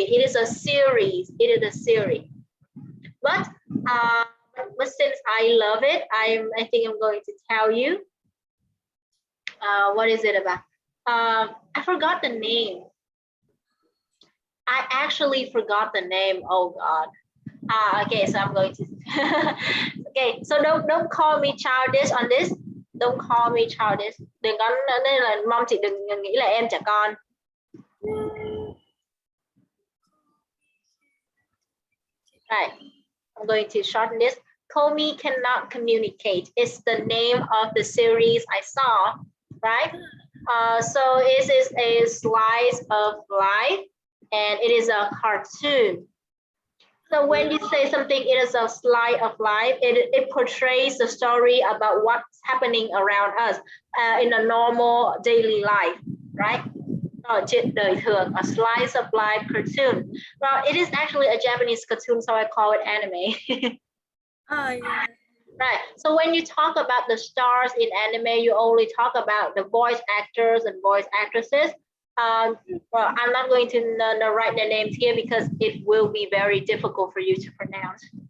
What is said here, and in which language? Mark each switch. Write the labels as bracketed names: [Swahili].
[English] It is a series. It is a series. But since I love it, I think I'm going to tell you. What is it about? I forgot the name. I actually forgot the name. Oh God. Okay, so I'm going to. Okay, so don't call me childish on this. Don't call me childish. [Vietnamese] Đừng có nên là mong chị đừng nghĩ là em trẻ con. [English] Right. I'm going to shorten this. Comey cannot communicate. It's the name of the series I saw, right? So it is a slice of life, and it is a cartoon. So when you say something, it is a slice of life, it portrays the story about what's happening around us in a normal daily life, right? [Vietnamese] Chuyện đời thường, [English] a slice of life cartoon. Well, it is actually a Japanese cartoon, so I call it anime. Yeah. Right. So when you talk about the stars in anime, you only talk about the voice actors and voice actresses. Well, I'm not going to write their names here because it will be very difficult for you to pronounce.